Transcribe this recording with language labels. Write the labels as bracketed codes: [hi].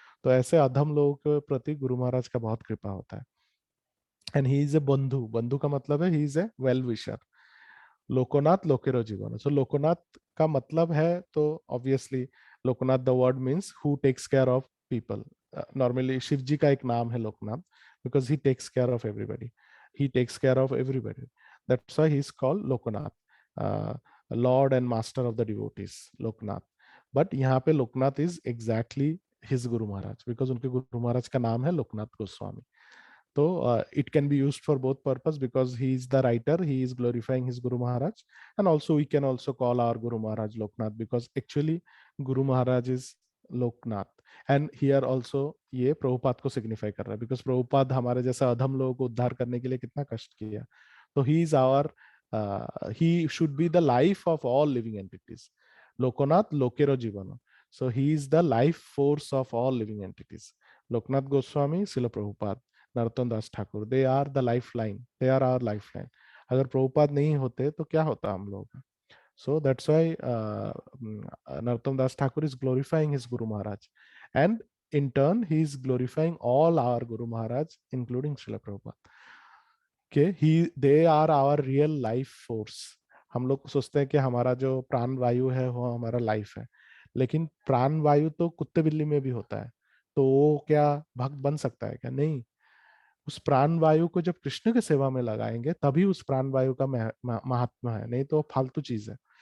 [hi] तो ऐसे अधम लोगों के प्रति गुरु महाराज का बहुत कृपा होता है। [en] and he is a बंधु, [hi] बंधु का मतलब है [en] He is a well wisher. [bn] लोकोनाथ लोकेरो जीवन, [en] So Loknath का मतलब है, तो obviously Loknath the word means who takes care of people. Normally [hi] Shiv जी का एक नाम है [en] Loknath, because he takes care of everybody, he takes care of everybody, that's why he is called Loknath, lord and master of the devotees, Loknath. But [hi] यहाँ पे [en] Loknath is exactly [hi] his Guru Maharaj, because उनके गुरु महाराज का नाम है Loknath Goswami. [en] So it can be used for both purpose, because he is the writer, he is glorifying his Guru Maharaj, and also we can also call our Guru Maharaj Loknath, because actually Guru Maharaj is Loknath. And here also [hi] ये प्रभुपाद को signify कर रहा है, because Prabhupada हमारे जैसा अधम लोगों को उद्धार करने के लिए कितना कष्ट किया. [en] तो he is our, he should be the life of all living entities. [bn] Loknath लोकेरो जीवन. [en] So he is the life force of all living entities. Loknath Goswami, Srila Prabhupada, Narottam Das Thakur, they are the life line, they are our life line. [hi] अगर प्रभुपाद नहीं होते तो क्या होता हम लोग. [en] So that's why Narottam Das Thakur is glorifying his guru Maharaj, and in turn he is glorifying all our Guru Maharaj, including Srila Prabhupada. Okay, they are our real life force. [hi] हम लोग सोचते हैं कि हमारा जो प्राण वायु है वो हमारा लाइफ है, लेकिन प्राण वायु तो कुत्ते बिल्ली में भी होता है. तो वो क्या भक्त बन सकता है क्या? नहीं. उस प्राण वायु को जब कृष्ण के सेवा में लगाएंगे तभी उस प्राण वायु का महात्मा है, नहीं तो फालतू चीज है.